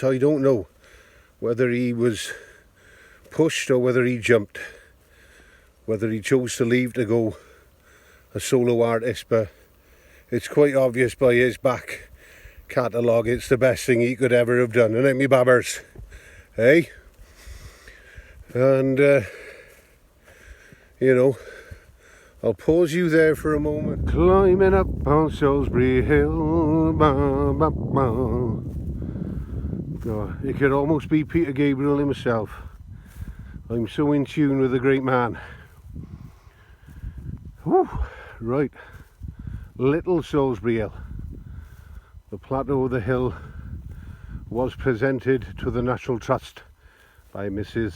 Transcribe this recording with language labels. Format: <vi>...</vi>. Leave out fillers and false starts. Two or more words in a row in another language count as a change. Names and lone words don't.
<en>I don't know whether he was pushed or whether he jumped, whether he chose to leave to go a solo artist, but it's quite obvious by his back catalogue it's the best thing he could ever have done, isn't it, me babbers? Hey? And you know, I'll pause you there for a moment. Climbing up on Solsbury Hill, ba, ba, ba. Oh, it could almost be Peter Gabriel himself. I'm so in tune with the great man. Whew. Right, Little Solsbury Hill. The plateau of the hill was presented to the National Trust by Mrs.</en>